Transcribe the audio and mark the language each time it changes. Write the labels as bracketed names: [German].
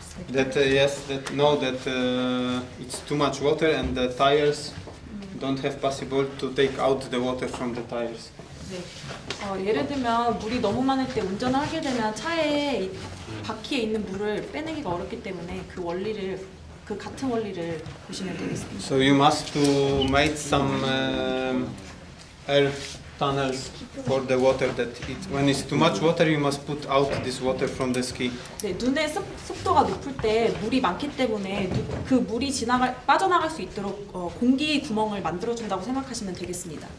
[English] That yes, that know that it's too much water and the tires don't have possible to take out the water from the tires. [Korean] 네. 예를 들면 물이 너무 많을 때 운전을 하게 되면 차에 바퀴에 있는 물을 빼내기가 어렵기 때문에 그 같은 원리를 보시면 되겠습니다. [English] So you must to make some air tunnels for the water that when it's too much water you must put out this water from the ski. [Korean] 네, 눈의 습도가 높을 때 물이 많기 때문에 그 물이 빠져나갈 수 있도록 공기 구멍을 만들어준다고 생각하시면 되겠습니다.